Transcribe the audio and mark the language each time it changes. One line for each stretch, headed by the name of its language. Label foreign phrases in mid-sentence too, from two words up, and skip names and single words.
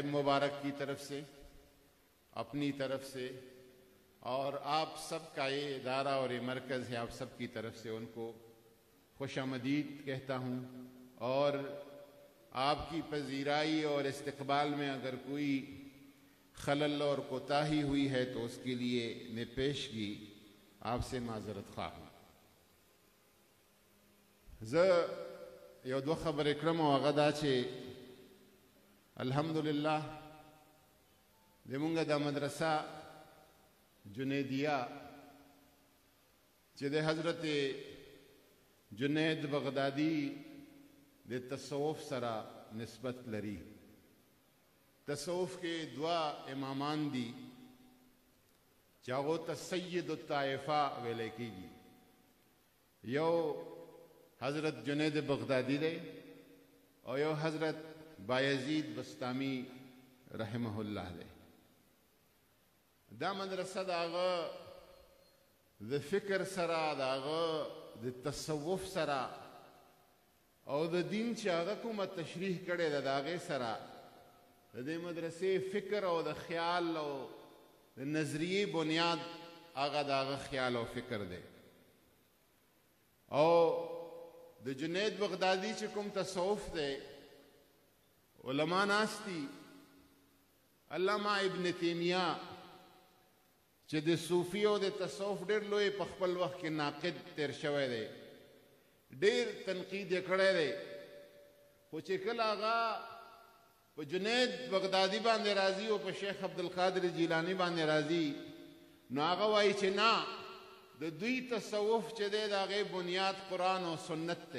Urdu: مبارک کی طرف سے، اپنی طرف سے، اور آپ سب کا یہ ادارہ اور یہ مرکز ہے، آپ سب کی طرف سے ان کو خوش آمدید کہتا ہوں، اور آپ کی پذیرائی اور استقبال میں اگر کوئی خلل اور کوتاہی ہوئی ہے تو اس کے لیے میں پیشگی آپ سے معذرت خواہ ہوں.
Pashto: یو دو خبر کرم او هغه دا چې الحمدلله زمونږ د مدرسه جنیدیه چې د حضرت جنید بغدادي د تصوف سره نسبت لري. تصوف کې دوا امامان دي چې هغو ته سید الطائفه ویلی کېږي. یو حضرت جنید بغدادی دے اور یو حضرت بایزید بستامی رحمہ اللہ دے. دا مدرسہ داغا دا فکر سرا، داغا دا تصوف سرا، او دا دین چاگا کوم تشریح کرے دا داغے سرا، دا مدرسے فکر او دا خیال او دا نظریے بنیاد آغا داغا خیال او فکر دے. او د جنید بغدادي چې کوم تصوف دی، علما ناستی، علامہ ابن تیمیہ چې د صوفي او د تصوف ډېر لوی په خپل وخت کې ناقد تیر شوی دی، ډېر تنقید یې کړی دی، خو چې کله هغه په جنید بغدادي باندې راځي او په شیخ عبدالقادر جیلانی باندې راځي، نو هغه وایي چې نه، د دوی تصوف چې دی د هغې بنیاد قرآن او سنت دی.